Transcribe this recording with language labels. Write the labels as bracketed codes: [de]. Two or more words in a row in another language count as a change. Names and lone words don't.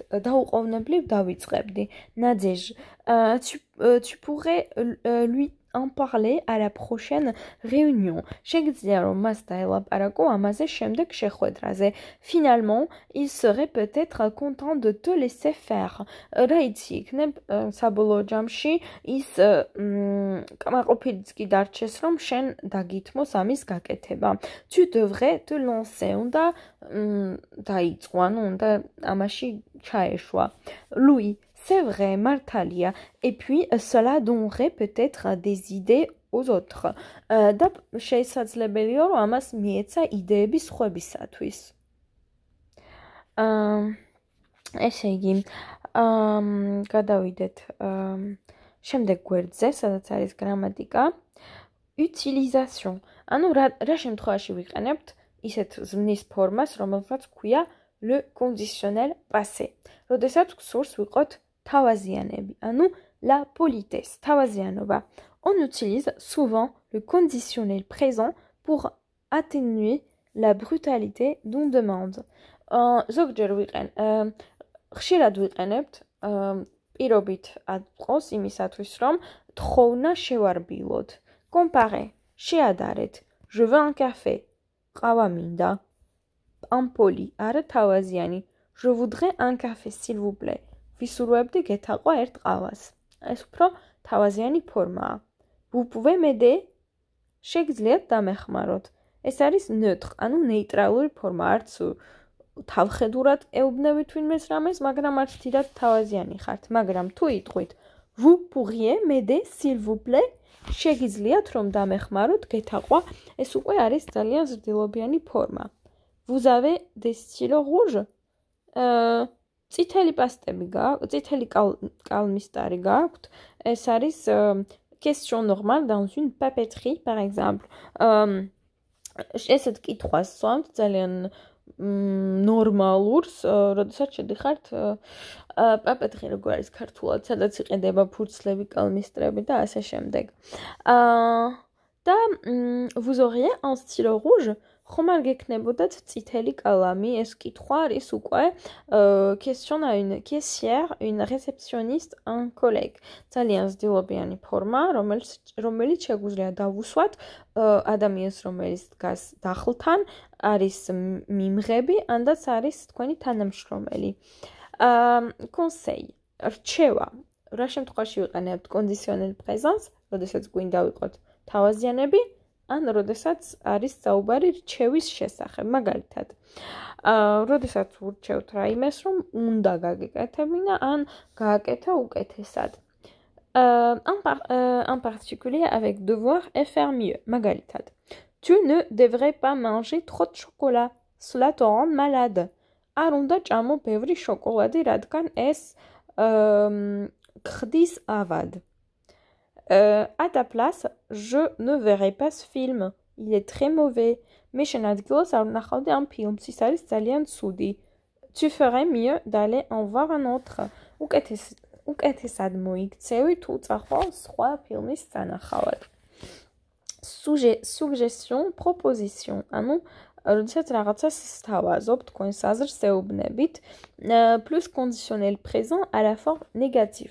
[ka] დაუყოვნებლივ დავიწყებდი. [fr] Nadège, tu pourrais lui en parler à la prochaine réunion. [ka] შეგიძლია რომ მას დაელაპარაკო ამაზე შემდეგ შეხვედრაზე. [fr] Finalement, il serait peut-être content de te laisser faire. [ka] რაიც იქნებ საბოლოო ჯამში ის კმაყოფილიც კი დარჩეს რომ შენ დაგითმოს ამის გაკეთება. [fr] Tu devrais te lancer. [ka] უნდა დაიწყო, ანუ უნდა ამაში ჩაეშვა. [fr] Louis, c'est vrai, Martalia. Et puis, cela donnerait peut-être des idées aux autres. [ka] და შესაძლებელია, რომ ამას მიეცა იდეები სხვებისათვის. ესე იგი, გადავიდეთ შემდეგ გვერდზე, სადაც არის გრამატიკა. Utilisation. ანუ რა შემთხვევაში ვიყენებთ ისეთ ზმნის ფორმას, რომელსაც ქვია [fr] le conditionnel passé. [ka] როდესაც გსურს ვიყოთ თავაზიანები, ანუ [fr] la politesse, [ka] თავაზიანობა. [fr] On utilise souvent le conditionnel présent pour atténuer la brutalité d'une demande. [ka] ზოგჯერ ხშირად ვიყენებთ პირობით ადგოს იმისათვის, რომ თხოვნა შევარბილოთ. Comparer, შეადარეთ. [fr] Je veux un café. [ka] ყავა მინდა. Impoli, არა თავაზიანი. [fr] Je voudrais un café, s'il vous plaît. [ka] ვისურვებდი გეთაყვა ერთ ყავას. ეს უფრო თავაზიანი ფორმაა. [fr] Vous pouvez m'aider? [ka] შეგიძლიათ დამეხმაროთ. ეს არის neutre, ანუ ნეიტრალური ფორმა. არც თავხედურად ეუბნებით ვინმეს რამეს, მაგრამ არც თირად თავაზიანი ხართ. მაგრამ თუ იტყვით [fr] Vous pourriez m'aider, s'il vous plaît? [ka] შეგიძლიათ რომ დამეხმაროთ გეთაყვა. ეს უკვე არის ძალიან ზრდილობიანი ფორმა. [fr] Vous avez des stylos rouges? [ka] წითელი პასტები გააქვთ, წითელი კალმისტარი გააქვთ. ეს არის [fr] question normale dans une papeterie, par exemple. [ka] ესეთ კითხვას სვამთ ძალიან ნორმალურს, როდესაც შედიხართ პაპეტრი როგორ არის ქართულად, სადაც იყიდება ფურცლები, კალმისტრები და ასე შემდეგ. [fr] და vous auriez un stylo rouge? [ka] ხომ არ გექნებოდათ წითელი კალამი? ეს კითხვა არის უკვე [fr] question à une caissière, une réceptionniste, un collègue. [ka] ძალიან ზრდილობიანი ფორმა, რომელიც შეგვიძლია დავუსვათ ადამიანს, რომელიც დგას დახლთან, არის მიმღები, ანდაც არის თქვენი თანამშრომელი. Conseil, რჩევა. რა შემთხვევაში ვიყენებთ [fr] conditional présence, [ka] როდესაც გვინდა ვიყოთ თავაზიანები, ან როდესაც არის საუბარი რჩევის შესახებ, მაგალითად. როდესაც ურჩევთ რაიმეს, რომ უნდა გაგეკეთებინა, ან გააკეთა უკეთესად. [fr] En particulier avec devoir et faire mieux, მაგალითად. Tu ne devrais pas manger trop de chocolat, cela te rend malade. [ka] არ უნდა ჭამო ბევრი შოკოლადი, რადგან ეს ხდის ავად. [fr] À ta place, je ne verrai pas ce film. Il est très mauvais. [ka] Mais შენ ადგილას არ ვნახავდი ამ ფილმს, ის არის ძალიან ცუდი. [fr] Tu ferais mieux d'aller en voir un autre. [ka] უკეთესად მოიქცევი თუ წახვალ სხვა ფილმის სანახავად. [fr] Suggestion, proposition. [ka] ანუ როდესაც რაღაცას სთავაზობ, თქვენს აზრს ეუბნებით, [fr] plus conditionnel présent à la forme négative.